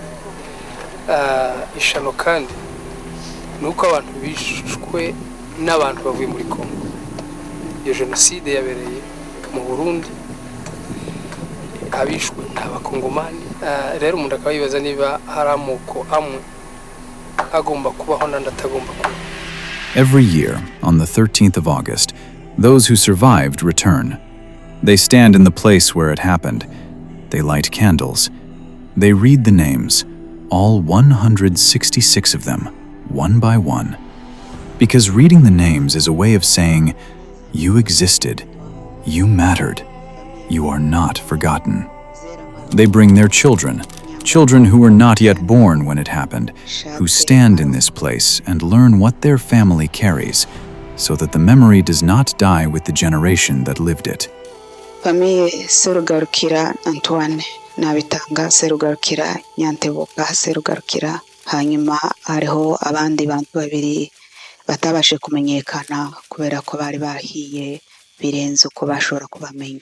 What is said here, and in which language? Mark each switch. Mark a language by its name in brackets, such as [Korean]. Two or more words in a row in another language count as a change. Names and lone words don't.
[Rundi] Ishano kandi nuko abantu bishwe n'abantu bavuye muri Kongo. Iyo genocide yabereye mu Burundi, abishwe n'abakongomani. Rero umuntu akaba yibaza niba hari amoko amwe agomba kubaho n'andi atagomba kuba. [English] Every year, on the 13th of August, those who survived return. They stand in the place where it happened. They light candles. They read the names, all 166 of them, one by one. Because reading the names is a way of saying, you existed, you mattered, you are not forgotten. They bring their children who were not yet born when it happened, who stand in this place and learn what their family carries, so that the memory does not die with the generation that lived it. [Rundi] Famille Serugarukira Antoine nabitanga Serugarukira Nyantebuka Serugarukira, hanyuma hariho abandi bantu babiri batabashe kumenyekana kubera ko bari bahiye birenze uko bashobora kubamenya.